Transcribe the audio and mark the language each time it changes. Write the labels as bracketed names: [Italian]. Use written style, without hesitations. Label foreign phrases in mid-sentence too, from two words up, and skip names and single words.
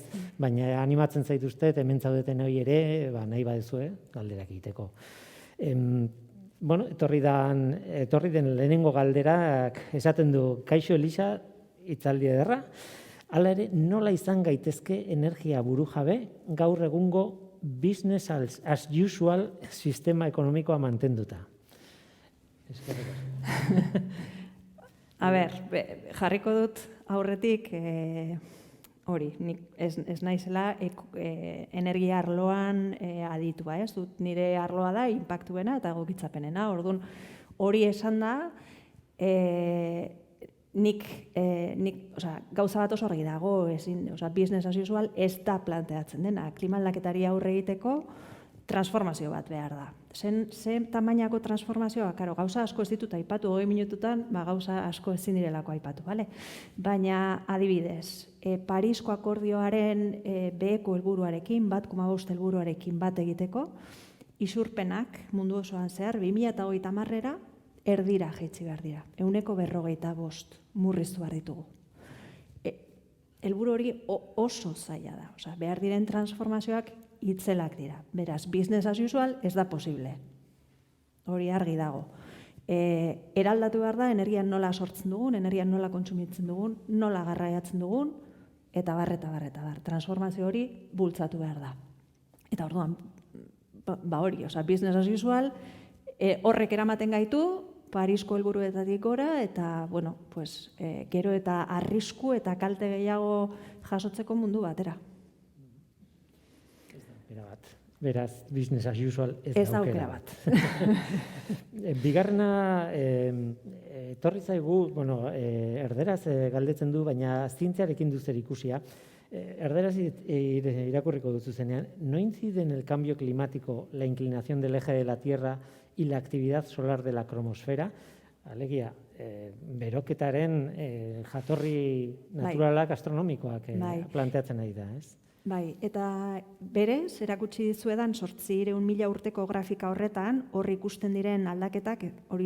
[Basque] Baina animatzen zaituztet, hemen zaudeten hori ere, nahi badezue, galderak egiteko. Etorri den lehenengo galderak esaten du, kaixo Elisa, hitzaldi ederra, hala ere nola izan gaitezke energia burujabe gaur egungo [English] business as usual [Basque] sistema ekonomikoa mantenduta. Eskerrik asko. A ber, jarriko dut aurretik hori, nik ez naizela energia arloan aditua, ez dut nire arloa da inpaktuena eta egokitzapenena. Orduan hori esan da, nik gauza bat oso argi dago, [English] business as usual [Basque] ez da planteatzen dena, klima aldaketari aurre egiteko transformazio bat behar da. Zen tamainako transformazioa, gauza asko ez ditut aipatu, 20 minututan, gauza asko ezin direlako aipatu, bale? Baina adibidez, Parisko akordioaren beheko helburuarekin, 1,5 helburuarekin bat egiteko, isurpenak mundu osoan zehar, 2030era erdira jaitsi behar dira. 145 murriztu behar ditugu. Helburu hori oso zaila da, behar diren transformazioak itzelak dira. Beraz, [English] business as usual [Basque] ez da posible. Hori argi dago. Eraldatu behar da, energia nola sortzen dugun, energia nola kontsumitzen dugun, nola garraiatzen dugun, eta bar. Transformazio hori bultzatu behar da. Eta orduan, hori, [English] business as usual, [Basque] horrek eramaten gaitu, Parisko helburuetatik gora, eta, gero eta arrisku eta kalte gehiago jasotzeko mundu batera. Beraz, [English] business as usual [Basque] ez da aukera bat. Bigarrena, etorri zaigu, erderaz galdetzen du, baina zientziarekin du zer ikusia. Erderaz irakurriko duzu zenean, [Spanish] ¿no incide en el cambio climático la inclinación del eje de la Tierra y la actividad solar de la cromosfera? [Basque] Alegia, beroketaren jatorri naturalak astronomikoak planteatzen ari da, ez? Bai, eta berez, erakutsi dizuedan 800.000 urteko grafika horretan, hor ikusten diren aldaketak, hori